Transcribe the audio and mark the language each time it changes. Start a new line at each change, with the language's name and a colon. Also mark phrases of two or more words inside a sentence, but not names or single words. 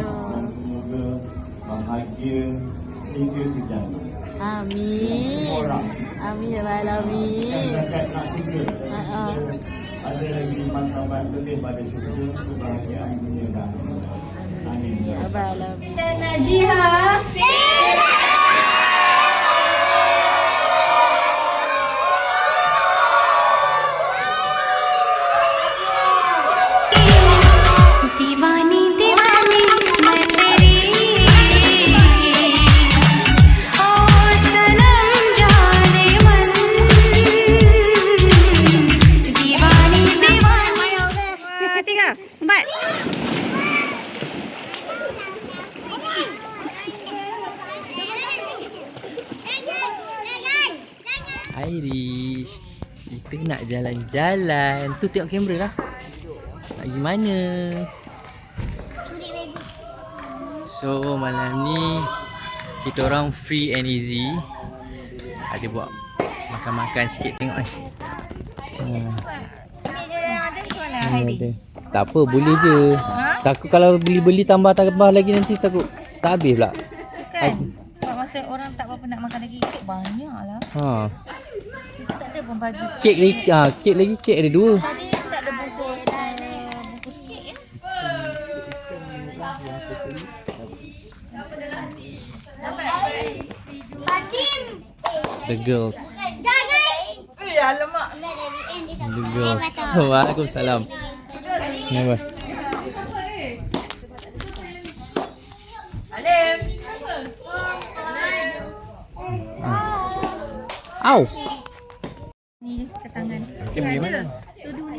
Malay: Dan semoga bahagia sehingga ke jannah. Amin. Semua orang. Amin
Arabic: يا رب العالمين.
Malay: Yang zakat nak syurga. Ada lagi martabat lebih pada syurga, kebahagiaan dunia dan akhirat. Amin.
Arabic: يا رب العالمين.
Malay: Dan Najiha.
Hindi: दीवानी दीवानी मैं तेरी ओ सनम जाने मन दीवानी दीवानी
Malay: 3, 4. Irish, kita nak jalan-jalan. Tu tengok kamera lah. Nak pergi mana? So malam ni kita orang
English: free and easy.
Malay: Ada buat makan-makan sikit tengok ni. Ada. Tak apa, boleh je. Takut kalau beli-beli tambah-tambah lagi nanti takut tak habis pula. Kan? Sebab masa orang tak berapa nak makan lagi, banyak lah. Ha. Kita tak ada pun bagi. Kek ada dua. Tadi tak ada bungkus kek ya.
English: The girls.
Malay: Alamak.
English: The girls.
Malay: Waalaikumsalam. Kenapa? Alim. Au. Ni ke tangan. Makin memang mana? Sudu ni.